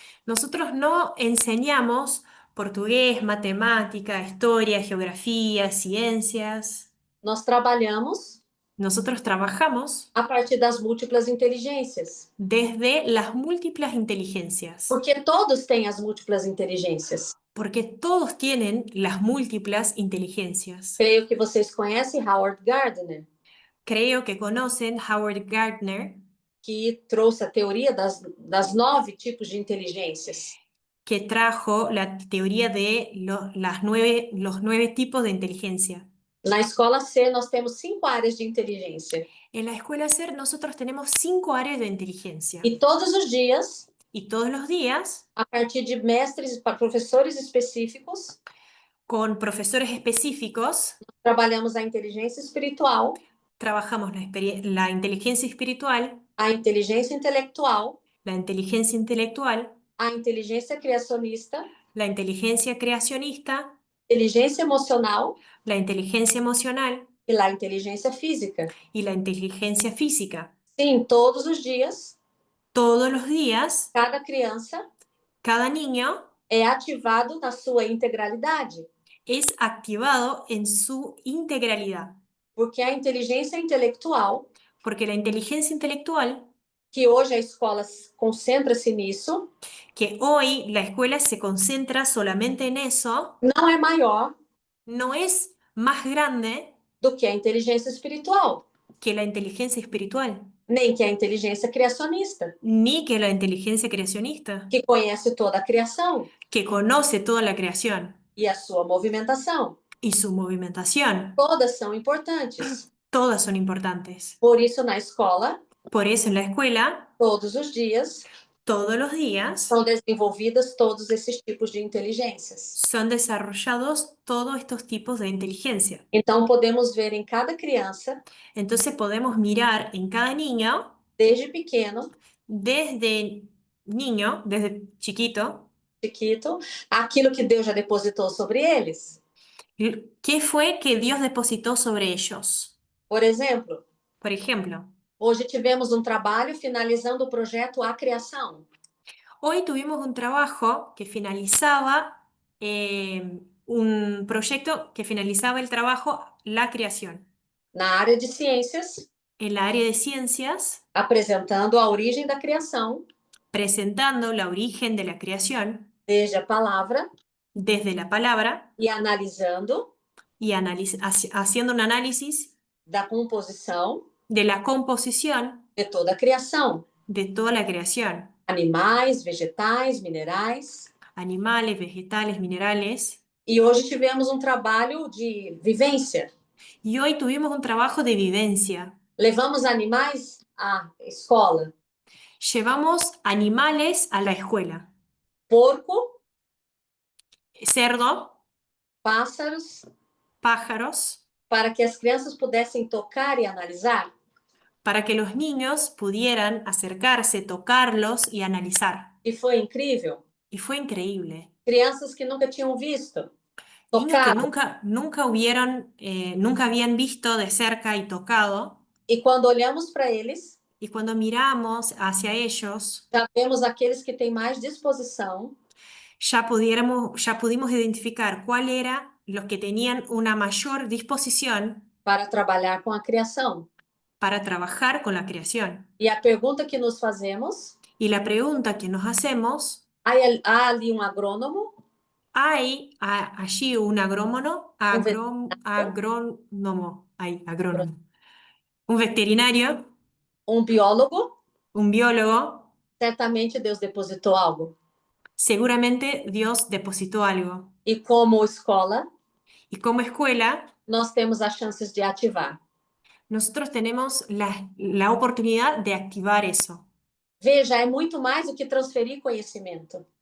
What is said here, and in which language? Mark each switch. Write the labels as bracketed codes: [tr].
[es] nosotros no enseñamos portugués, matemática, historia, geografía, ciencias. [pt] Nós trabalhamos [es] Nosotros trabajamos [pt] a partir das múltiplas inteligências, [es] desde las múltiples inteligencias, [pt] porque todos têm as múltiplas inteligências. [es] porque todos tienen las múltiples inteligencias. [pt] Creio que vocês conhecem Howard Gardner, [es] Creo que conocen Howard Gardner, [pt] que trouxe a teoria das 9 tipos de inteligências. [es] que trajo la teoría de los 9 tipos de inteligencia. [pt] Na escola Ser, nós temos 5 áreas de inteligência. [es] En la escuela Ser nosotros tenemos 5 áreas de inteligencia [pt] E todos os dias, [es] y todos los días, [pt] a partir de mestres, professores específicos, [es] con profesores específicos, [pt] trabalhamos a inteligência espiritual, [es] trabajamos la inteligencia espiritual, [pt] a inteligência intelectual, [es] la inteligencia intelectual, [pt] a inteligência criacionista, [es] la inteligencia creacionista, [pt] inteligência emocional [es] la inteligencia emocional [pt] e a inteligência física. [es] y la inteligencia física. [pt] Sim, todos os dias, [es] Todos los días, [pt] cada criança [es] cada niño [pt] é ativado na sua integralidade, [es] es activado en su integralidad, [pt] porque a inteligência intelectual, [es] porque la inteligencia intelectual, [pt] que hoje a escola concentra-se nisso, [es] que hoy la escuela se concentra solamente en eso, [pt] não é maior [es] no es más grande [pt] do que a inteligência espiritual, [es] que la inteligencia espiritual, [pt] nem que a inteligência criacionista, [es] ni que la inteligencia creacionista, [pt] que conhece toda a criação [es] que conoce toda la creación [pt] e a sua movimentação. [es] y su movimentación. [pt] Todas são importantes. [es] Todas son importantes. [pt] Por isso, na escola, [es] Por eso en la escuela, [pt] todos os dias, [es] todos los días, [pt] são desenvolvidas todos esses tipos de inteligências. [es] son desarrollados todos estos tipos de inteligencia. [pt] Então, podemos ver em cada criança, [es] Entonces podemos mirar en cada niño, [pt] desde pequeno, [es] desde niño, desde chiquito, chiquito, [pt] aquilo que Deus já depositou sobre eles. [es] ¿qué fue que Dios depositó sobre ellos? [pt] Por exemplo, [es] Por ejemplo, [pt] hoje tivemos um trabalho finalizando o projeto A Criação. [es] hoy tuvimos un trabajo que finalizaba, un proyecto que finalizaba el trabajo La Creación. [pt] Na área de ciências, [es] En la área de ciencias, [pt] apresentando a origem da criação, [es] presentando la origen de la creación [pt] desde a palavra, [es] desde la palabra [pt] e analisando [es] y haciendo un análisis [pt] da composição [es] de la composición [pt] de toda a criação. [es] de toda la creación, [pt] Animais, vegetais, minerais. [es] animales, vegetales, minerales. [pt] E hoje tivemos um trabalho de vivência. [es] Y hoy tuvimos un trabajo de vivencia. [pt] Levamos animais à escola. [es] Llevamos animales a la escuela. [pt] Porco, [es] Cerdo, [pt] pássaros, [es] pájaros, [pt] para que as crianças pudessem tocar e analisar. [es] para que los niños pudieran acercarse, tocarlos y analizar. [pt] E foi incrível. [es] Y fue increíble. [pt] Crianças que nunca tinham visto. [es] Niños que [pt] Tocar. [es] nunca habían visto de cerca y tocado. [pt] E quando olhamos para eles, [es] Y cuando miramos hacia ellos, [pt] já vemos aqueles que têm mais disposição [es] ya pudimos identificar cuál era los que tenían una mayor disposición [pt] para trabalhar com a criação. [es] para trabajar con la creación. [pt] E a pergunta que nos fazemos, [es] Y la pregunta que nos hacemos, [pt] há ali um agrônomo, [es] ¿hay allí un [pt] um veterinário, [es] agrónomo, un veterinario, [pt] um biólogo? [es] un biólogo? [pt] Certamente Deus depositou algo. [es] Seguramente Dios depositó algo. [pt] E como escola, [es] Y como escuela, [pt] nós temos as chances de ativar. [es] nosotros tenemos la oportunidad de activar eso. [pt] Veja, é muito mais do que transferir conhecimento.